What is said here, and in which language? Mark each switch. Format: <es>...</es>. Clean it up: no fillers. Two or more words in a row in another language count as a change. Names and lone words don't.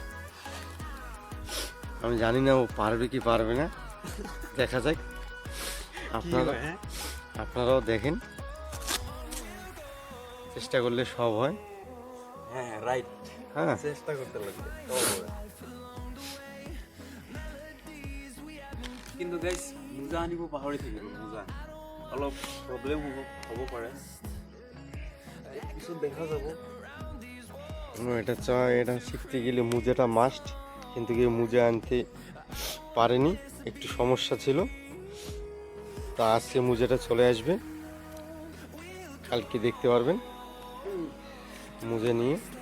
<bn>আমি জানি না ও পারবে কি পারবে না, দেখা যাক। আপনারাও দেখেন, চেষ্টা করলে সব হয়। হ্যাঁ রাইট, হ্যাঁ, চেষ্টা করতে লাগবে।</bn> <as>কিন্তু গাইজ মোজা আনিব পাহৰি থাকিলোঁ। মোজা অলপ প্ৰব্লেম হ'ব পাৰে, পিছত দেখা যাব।</as> <bn>এটা শিখতে গেলে মুজাটা মাস্ট, কিন্তু কেউ মুজা আনতে পারেনি, একটু সমস্যা ছিল। তা আজকে মুজাটা চলে আসবে, কালকে দেখতে পারবেন মুজা নিয়ে।</bn>